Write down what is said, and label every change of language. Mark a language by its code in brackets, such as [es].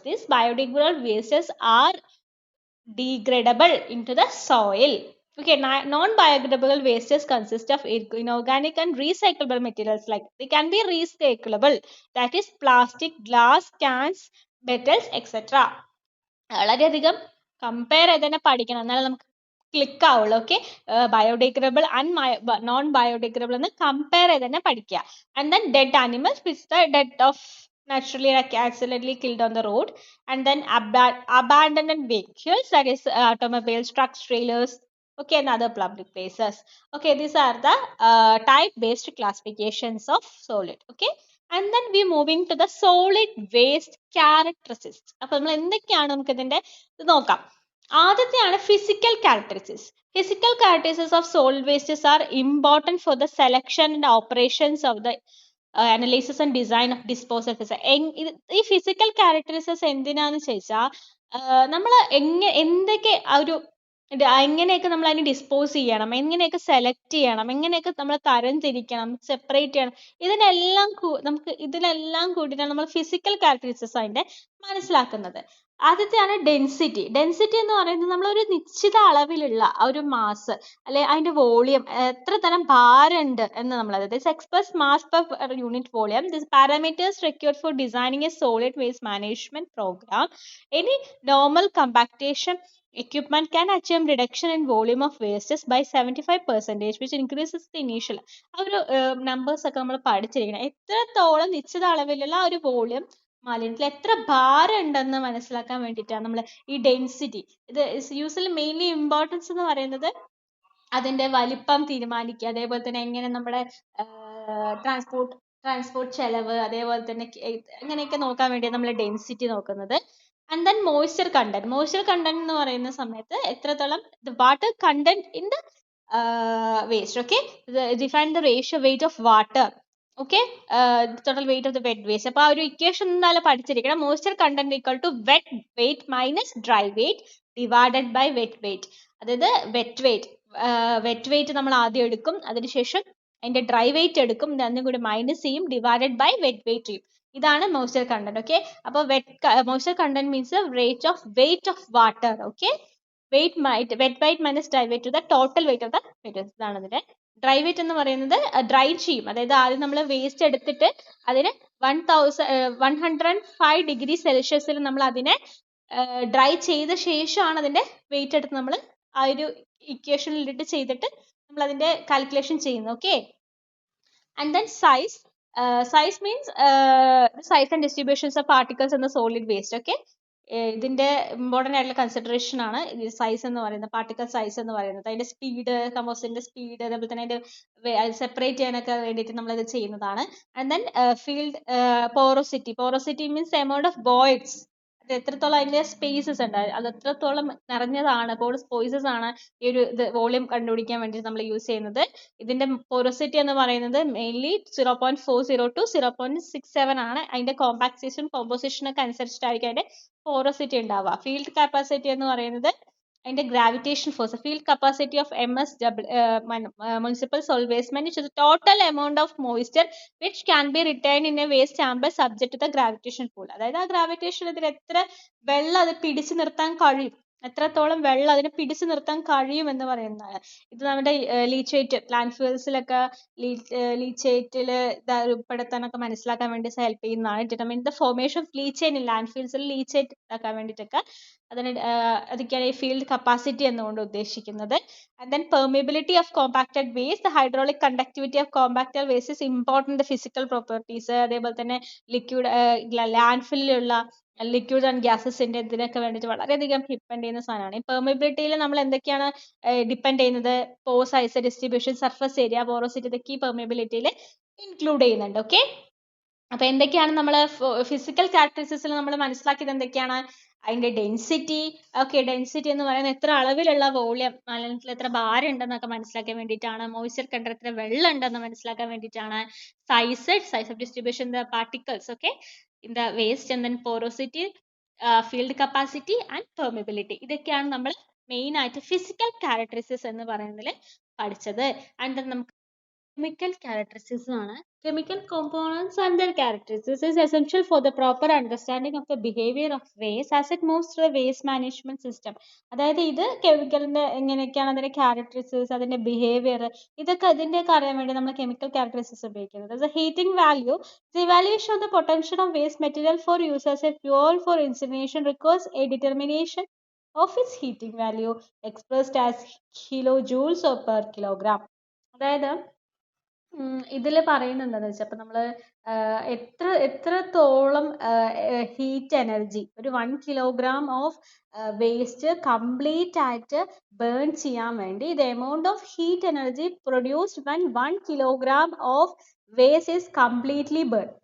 [en] These biodegradable wastes are degradable into the soil. Okay, non-biodegradable wastes consist of inorganic and recyclable materials, like they can be recyclable, that is plastic, glass, cans, metals, etc. [ml] വളരെയധികം compare ചെയ്ത് തന്നെ പഠിക്കണം, എന്നാലും നമുക്ക് click ആവുള്ളൂ. Okay, biodegradable and non biodegradable എന്ന് compare ചെയ്ത് തന്നെ പഠിക്കുക. [en] And then dead animals which the dead off naturally accidentally killed on the road. And then abandoned vehicles, that is automobiles, trucks, trailers. okay, and other public places. Okay, these are the type based classifications of solid. Okay, and then we moving to the solid waste characteristics. [ml] അപ്പോൾ നമ്മൾ എന്തൊക്കെയാണ് നമുക്ക് ഇതിന്റെ ഇത് നോക്കാം. [en] ആദ്യത്തെയാണ് physical characteristics. Physical characteristics of solid wastes are important for the selection and operations of the analysis and design of disposal system. [ml] ഈ physical characteristics എന്തിനാന്ന് ചോദിച്ചാൽ നമ്മൾ എന്തൊക്കെ ഒരു എങ്ങനെയൊക്കെ നമ്മൾ അതിനെ ഡിസ്പോസ് ചെയ്യണം, എങ്ങനെയൊക്കെ സെലക്ട് ചെയ്യണം, എങ്ങനെയൊക്കെ നമ്മൾ തരം തിരിക്കണം, സെപ്പറേറ്റ് ചെയ്യണം, ഇതിനെല്ലാം കൂടിയിട്ടാണ് നമ്മൾ ഫിസിക്കൽ ക്യാരക്ടറിസ്റ്റിക്സ് അതിന്റെ മനസ്സിലാക്കുന്നത്. ആദ്യത്തെയാണ് ഡെൻസിറ്റി. ഡെൻസിറ്റി എന്ന് പറയുന്നത് നമ്മളൊരു നിശ്ചിത അളവിലുള്ള ഒരു മാസ് അല്ലെ അതിന്റെ വോളിയം, എത്ര തരം ഭാരമുണ്ട് എന്ന് നമ്മൾ, അതായത് express mass per unit volume. [en] This parameters required for designing a solid waste management programme. Any normal compaction equipment can achieve reduction in volume of wastes by 75%, which increases the initial. [ml] ആ ഒരു numbers ഒക്കെ നമ്മൾ പഠിച്ചിരിക്കണം. എത്രത്തോളം നിശ്ചിത അളവിലുള്ള ഒരു volume മാലിന്യത്തിൽ എത്ര ഭാരം ഉണ്ടെന്ന് മനസ്സിലാക്കാൻ വേണ്ടിയിട്ടാണ് നമ്മൾ ഈ ഡെൻസിറ്റി. ഇത് യൂസ്വലി മെയിൻലി ഇമ്പോർട്ടൻസ് എന്ന് പറയുന്നത് അതിന്റെ വലിപ്പം തീരുമാനിക്കുക, അതേപോലെ തന്നെ എങ്ങനെ നമ്മുടെ ട്രാൻസ്പോർട്ട് ചെലവ്, അതേപോലെ തന്നെ ഇങ്ങനെയൊക്കെ നോക്കാൻ വേണ്ടിയാണ് നമ്മൾ ഡെൻസിറ്റി നോക്കുന്നത്. [en] And then moisture content. Moisture content [ml] എന്ന് പറയുന്ന സമയത്ത് എത്രത്തോളം [en] the water content in the waste. Okay, define the ratio weight of water. Okay, total weight of the wet waste. [ml] അപ്പോൾ ആ ഒരു ഇക്വേഷൻ എന്തായാലും പഠിച്ചിരിക്കണം. [en] moisture content equal to wet weight minus dry weight divided by wet weight. [ml] അതായത് wet weight നമ്മൾ ആദ്യം എടുക്കും, അതിനുശേഷം അതിന്റെ ഡ്രൈ വെയിറ്റ് എടുക്കും, രണ്ടും കൂടി മൈനസ് ചെയ്യും, ഡിവൈഡഡ് ബൈ വെറ്റ് വെയിറ്റ് ചെയ്യും. ഇതാണ് moisture content. [en] Okay, അപ്പോൾ moisture content means the rate of weight of water. Okay, wet weight minus dry weight to the total weight of the material. [ml] ഇതാണ് അതിന്റെ dry wait എന്ന് പറയുന്നത്. Dry ചെയ്യും, അതായത് ആദ്യം നമ്മൾ വേസ്റ്റ് എടുത്തിട്ട് അതിന് 105 ഡിഗ്രി സെൽഷ്യസിൽ നമ്മൾ അതിനെ ഡ്രൈ ചെയ്ത ശേഷമാണ് അതിന്റെ വെയിറ്റ് എടുത്ത് നമ്മൾ ആ ഒരു ഇക്വേഷനിൽ ഇട്ട് ചെയ്തിട്ട് നമ്മൾ അതിന്റെ കാൽക്കുലേഷൻ ചെയ്യുന്നത്. [en] Okay, and then size. Size means size and distributions of particles in the solid waste. [ml] Okay, ഇതിന്റെ ഇമ്പോർട്ടൻ്റ് ആയിട്ടുള്ള കൺസിഡറേഷൻ ആണ് സൈസ് എന്ന് പറയുന്നത്, പാർട്ടിക്കൽ സൈസ് എന്ന് പറയുന്നത്. അതിന്റെ സ്പീഡ്, കമ്പോസിന്റെ സ്പീഡ്, അതേപോലെ തന്നെ അതിന്റെ സെപ്പറേറ്റ് ചെയ്യാനൊക്കെ വേണ്ടിയിട്ട് നമ്മൾ ഇത് ചെയ്യുന്നതാണ്. [en] And then field porosity. Porosity means amount of voids, [ml] അത് എത്രത്തോളം അതിന്റെ സ്പേസസ് ഉണ്ട്, അത് എത്രത്തോളം നിറഞ്ഞതാണ്, സ്പേസസ് ആണ് ഈ ഒരു വോളിയം കണ്ടുപിടിക്കാൻ വേണ്ടി നമ്മൾ യൂസ് ചെയ്യുന്നത്. ഇതിന്റെ പോറോസിറ്റി എന്ന് പറയുന്നത് മെയിൻലി 0.40 to 0.67 ആണ്. അതിന്റെ കോമ്പാക്സേഷൻ കോമ്പോസിഷൻ ഒക്കെ അനുസരിച്ചിട്ടായിരിക്കും അതിന്റെ പോറോസിറ്റി ഉണ്ടാവുക. ഫീൽഡ് കപ്പാസിറ്റി എന്ന് പറയുന്നത് അതിന്റെ gravitation force. [en] Field capacity of MS municipal solid waste manage is the total amount of moisture which can be retained in a waste chamber subject to the gravitation pull. [ml] അതായത് ആ gravitation ഇതിൽ എത്ര വെള്ളം അത് പിടിച്ചു നിർത്താൻ കഴിയും, എത്രത്തോളം വെള്ളം അതിനെ പിടിച്ചു നിർത്താൻ കഴിയും എന്ന് പറയുന്നതാണ്. ഇത് നമ്മുടെ ലീച്ചേറ്റ് ലാൻഡ് ഫിൽസിലൊക്കെ ലീച്ചേറ്റിൽ ഉൾപ്പെടുത്താനൊക്കെ മനസ്സിലാക്കാൻ വേണ്ടി ഹെൽപ്പ് ചെയ്യുന്നതാണ്. [en] determine the formation of leachate in land ഫിൽസിൽ [ml] leachate ആക്കാൻ വേണ്ടിയിട്ടൊക്കെ അതൊക്കെയാണ് ഈ ഫീൽഡ് കപ്പാസിറ്റി എന്നുകൊണ്ട് ഉദ്ദേശിക്കുന്നത്. [en] And then permeability of compacted waste. The hydraulic conductivity of compacted waste is important physical properties. [ml] അതേപോലെ തന്നെ ലിക്വിഡ് ലാൻഡ് ഫില്ലിലുള്ള ലിക്വിഡ് ആൻഡ് ഗ്യാസസിന്റെ ഇതിനൊക്കെ വേണ്ടിയിട്ട് വളരെയധികം ഡിപ്പെൻഡ് ചെയ്യുന്ന സാധനമാണ്. ഈ പെർമിബിലിറ്റിയിൽ നമ്മൾ എന്തൊക്കെയാണ് ഡിപ്പെൻഡ് ചെയ്യുന്നത്? Pore size, distribution, surface area, porosity, ഇതൊക്കെ ഈ പെർമിബിലിറ്റിയിൽ ഇൻക്ലൂഡ് ചെയ്യുന്നുണ്ട്. ഓക്കെ, അപ്പൊ എന്തൊക്കെയാണ് നമ്മൾ ഫിസിക്കൽ ക്യാരക്ടറിസ്റ്റിക്സിൽ നമ്മൾ മനസ്സിലാക്കിയത്? എന്തൊക്കെയാണ്? അതിന്റെ ഡെൻസിറ്റി. ഓക്കെ, ഡെൻസിറ്റി എന്ന് പറയുന്നത് എത്ര അളവിലുള്ള വോളിയം, മാലിന്യത്തിൽ എത്ര ഭാരം ഉണ്ടെന്നൊക്കെ മനസ്സിലാക്കാൻ വേണ്ടിയിട്ടാണ്. മോയ്സ്ചർ കണ്ടന്റ് എത്ര വെള്ളം ഉണ്ടെന്ന് മനസ്സിലാക്കാൻ വേണ്ടിയിട്ടാണ്. [en] Size of distribution the particles okay in the waste, and then porosity, field capacity and permeability. [ml] ഇതൊക്കെയാണ് നമ്മൾ മെയിൻ ആയിട്ട് ഫിസിക്കൽ ക്യാരക്ടറിസ്റ്റിക്സ് എന്ന് പറയുന്നതിൽ പഠിച്ചത്. ആൻഡ് ദെൻ നമുക്ക് chemical characteristics ആണ്. [en] Chemical components and their characteristics is essential for the proper understanding of the behavior of waste as it moves through the waste management system. [ml] അതായത് ഇത് കെമിക്കലിന്റെ എങ്ങനെയൊക്കെയാണ് അതിന്റെ ക്യാരക്ടറിസ്റ്റിക്സ്, അതിന്റെ ബിഹേവിയർ, ഇതൊക്കെ അതിന്റെയൊക്കെ അറിയാൻ വേണ്ടി നമ്മൾ കെമിക്കൽ ക്യാരക്ടറിസ്റ്റിക്സ് ഉപയോഗിക്കുന്നത്. [en] The heating value, the evaluation of the potential of waste material for use as a fuel for incineration requires a determination of its heating value expressed as kilojoules or per kilogram. അതായത് [ml] ഇതിൽ പറയുന്നത് എന്താണെന്ന് വെച്ചാൽ ഇപ്പം നമ്മൾ എത്രത്തോളം heat energy ഒരു 1 kilogram of waste complete ആയിട്ട് ബേൺ ചെയ്യാൻ വേണ്ടി [en] The amount of heat energy produced when 1 kilogram of waste is completely burn.